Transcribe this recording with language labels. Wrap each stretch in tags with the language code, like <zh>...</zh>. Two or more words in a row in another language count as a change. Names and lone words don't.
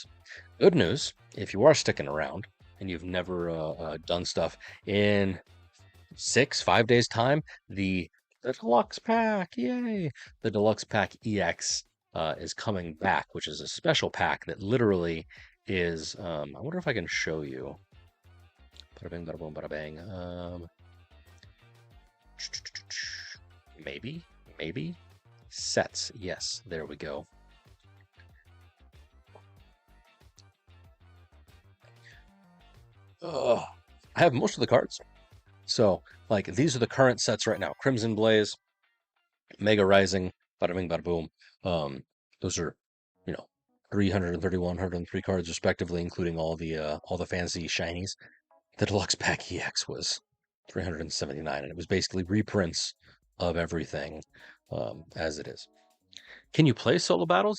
<en>Good news, if you are sticking around and you've never done stuff in 5 days time, the deluxe pack, yay! The deluxe pack EX is coming back, which is a special pack that literally is. I wonder if I can show you. Bada bing, bada boom, bada bang. Maybe sets. Yes, there we go. I have most of the cards. So, like, these are the current sets right now. Crimson Blaze, Mega Rising, bada bing, bada boom. Those are, 331, 103 cards respectively, including all the fancy shinies. The Deluxe Pack EX was 379, and it was basically reprints of everything as it is. Can you play solo battles?</en>